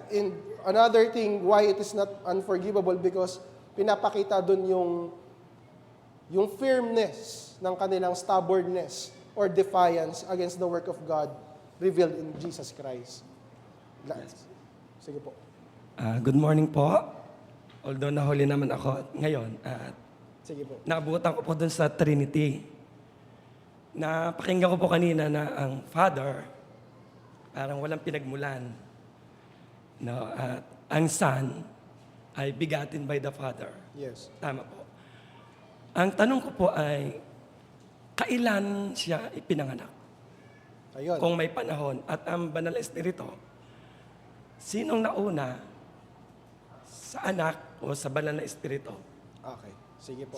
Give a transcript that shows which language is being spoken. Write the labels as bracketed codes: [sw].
[en] And another thing why it is not unforgivable because [tl] pinapakita dun yung [en] firmness ng kanilang stubbornness or defiance against the work of God revealed in Jesus Christ. [tl] Sige po. [en] Good morning po. [tl] Although nahuli naman ako ngayon, Sige po. naabutan ko po dun sa Trinity. Napakinggan ko po kanina na ang Father, parang walang pinagmulan. No, at ang Son ay [en] begotten by the Father. Yes. [tl] Tama po. Ang tanong ko po ay, kailan siya ipinanganak? Ayun. Kung may panahon. At ang Banal na Espiritu, sinong nauna sa anak o sa Banal na Espiritu? Okay. Sige po.